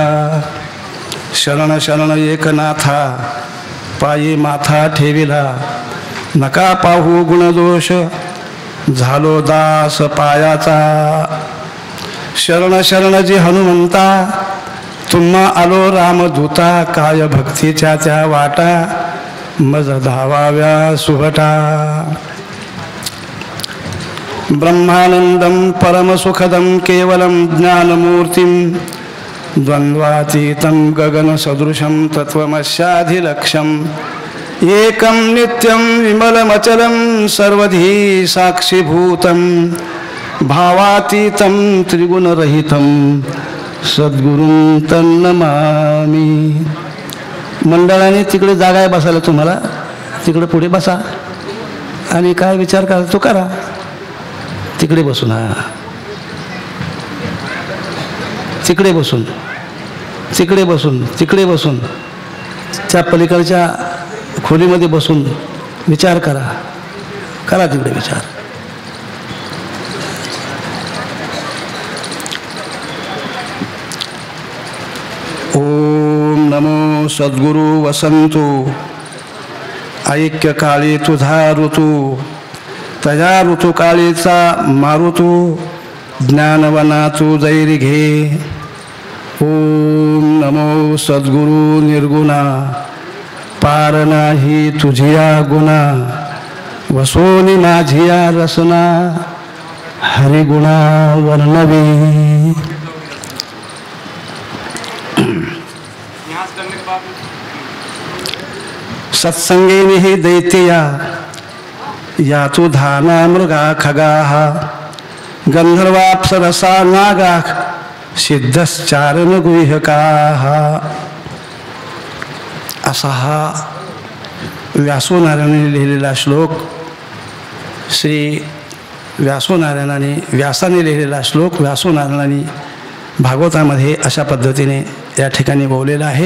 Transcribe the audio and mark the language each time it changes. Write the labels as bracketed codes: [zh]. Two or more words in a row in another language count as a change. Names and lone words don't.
[mr] शरण शरण एकनाथा पायी माथा ठेविला, नका पाहू गुणदोष झालो दास पायाचा. शरण शरण जी हनुमंता तुम्हा आलो रामदूता, काय भक्तीच्या त्या वाटा मज धावाव्या सुभटा. [sa] ब्रह्मानंदम परमसुखदम केवलम ज्ञानमूर्तिम, द्वंद्वातीतं गगनसदृशं तत्त्वमस्याधिलक्ष्यम्, एकं नित्यं विमलमचलं सर्वधी साक्षीभूतं, भावातीतं त्रिगुणरहितं सद्गुरुं तन्नमामि. [mr] मंडळाने तिकडे जागा आहे बसायला, तुम्हाला तिकडे पुढे बसा आणि काय विचार करा तो करा. तिकडे बसून तिकडे बसून तिकडे बसून तिकडे बसून त्या पलीकडच्या खोलीमध्ये बसून विचार करा तिकडे विचार. ओम नमो सद्गुरु वसंतु, ऐक्य काळी तुझा ऋतू, तया ऋतुकाळीचा मारुतू, ज्ञानवना तू जैरी घे. ओम नमो सद्गुरु निर्गुणा, पार नाही तुझिया गुणा, वसोनी माझिया रसना, हरिगुणा वर्णवी. [sa] सत्संगेने दैत्या या तू धाना मृगा खगाः, गंधर्वाप्सरसा नागाः, सिद्धश्चारण गुह्यकाः. [mr] असा हा व्यासोनारायणाने लिहिलेला श्लोक श्री व्यासोनारायणाने व्यासाने लिहिलेला श्लोक व्यासोनारायणाने भागवतामध्ये अशा पद्धतीने या ठिकाणी बोललेला आहे.